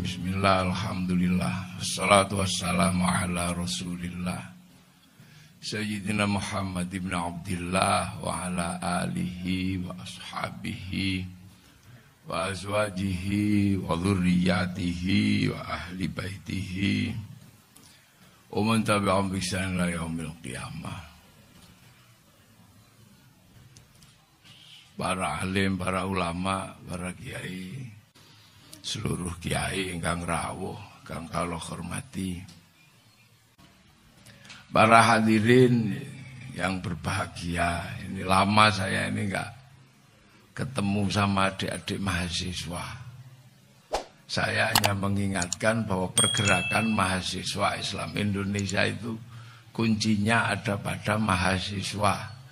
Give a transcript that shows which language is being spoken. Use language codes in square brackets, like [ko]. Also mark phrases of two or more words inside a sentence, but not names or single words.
[ar] بسم الله، الحمد لله. والصلاة والسلام على رسول الله سيدنا محمد بن عبد الله وعلى آله وأصحابه وأزواجه وذريته وأهل بيته ومن تبعهم بإحسان إلى يوم القيامة. [jv] Para alim, para ulama, para kiai, seluruh kiai ingkang rawuh, ingkang kula hormati. [id] Para hadirin yang berbahagia, ini lama saya ini enggak ketemu sama adik-adik mahasiswa. Saya hanya mengingatkan bahwa pergerakan mahasiswa Islam Indonesia itu kuncinya ada pada mahasiswa.